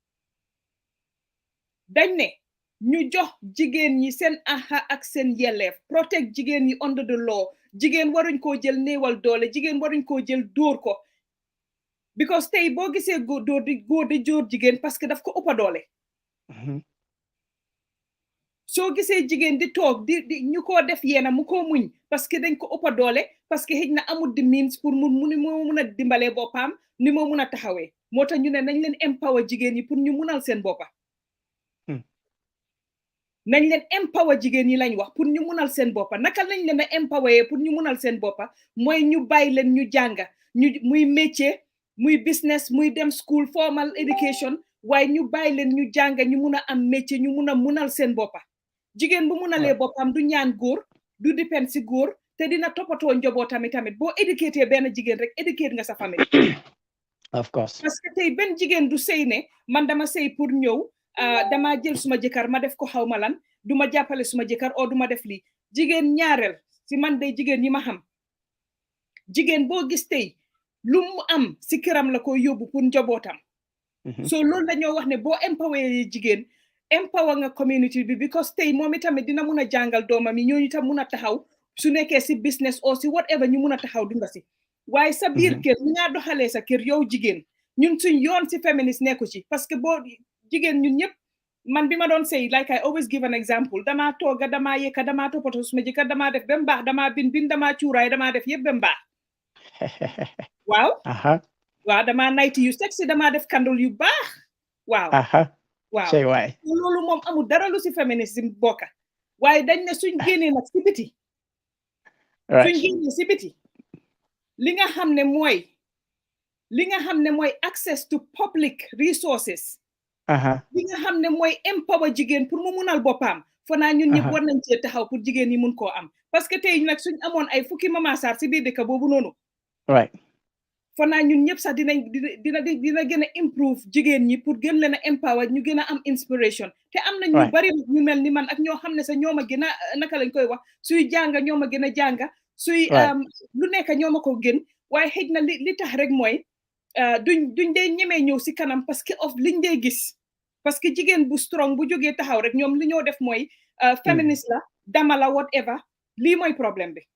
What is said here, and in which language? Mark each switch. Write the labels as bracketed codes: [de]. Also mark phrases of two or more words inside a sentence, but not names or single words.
[wo] dañ ne ñu jox jigéen ñi seen aha ak seen yelleef protect jigéen ñi [en] under the law [wo] jigéen waruñ koo jël néewal doole jigéen waruñ koo jël dóor ko because tey boo gisee góor di jóor jigéen parce que daf ko ëppa doole soo gisee jigéen di toog di ñu ko def yeena mu ko muñ parce que dañ ko ëppa doole parce que xëj na amul di means pour moo mun a dimbalee boppam ni moo mun a taxawee moo tax ñu ne nañ leen empower jigéen ñi pour ñu munal seen boppa nañ leen empower jigéen ñi lañ wax pour ñu munal seen boppa naka lañ leen a empower pour ñu munal seen boppa mooy ñu bàyyi leen ñu jànga muy métier muy business muy dem [en] school formal education [wo] waaye ñu bàyyi leen ñu jànga ñu mun a am métier ñu mun a munal seen boppa jigéen bu munalee boppam du ñaan góor du dépend si góor te dina toppatoo njabootam tamit boo éduqué benn jigéen rek éduqué nga sa famille [en] of course [wo] parce que tey benn jigéen du sëy ne man dama sëy pour ñëw dama jël suma jëkkër ma def ko xaw ma lan du ma jàppale suma jëkkër o du ma def lii jigéen ñaareel si man day jigéen yi ma xam jigéen boo gis tey lu mu am si këram la ko yóbbu pour njabootam so loolu dañoo wax ne boo empower jigéen empower nga community bi because tey moom itamit dina mun a jàngal doomam yi ñooñu tam mun a taxaw su nekkee si business o si whatever ñu mun a taxaw dunga si waaye sa biir kër ñi nga doxalee sa kër yow jigéen ñun suñ yoon si féministe nekku ci parce que boo jigéen ñun ñëpp man bi ma doon say [en] like I always give an example [wo] damaa tooga damaa yekka damaa toppatoo suma jëkkër damaa def ba mu baax damaa bin damaa cuuraay damaa def yëpp ba mu baax waaw damaa nayti yu sexy damaa def kandul yu baax waaw loolu moom amul dara lu si féminisme bokka waaye dañ ne suñ génnee nag si biti suñ génnee si biti li nga xam ne mooy [en] access to public resources [wo] li nga xam ne mooy empower jigéen pour mu munal boppam fo naa ñun ñëpp war nañ cee taxaw pour jigéen ñi mun koo am parce que tey nag suñ amoon ay fukki Mama Sarr si biir dëkk boobu noonu fo naa ñun ñëpp sax dina gën a improve jigéen ñi pour gën leen a empower ñu gën a am inspiration te am na ñu bari ñu mel ni man ak ñoo xam ne sax ñoo ma gën a naka lañ koy wax suy jànga ñoo ma gën a jànga suy lu nekk ñoo ma ko gën waaye xëj na li tax rek mooy duñ dee ñemee ñëw si kanam parce que of liñ dee gis parce que jigéen bu strong bu jógee taxaw rek ñoom li ñoo def mooy féministe la dama la whatever lii mooy problème bi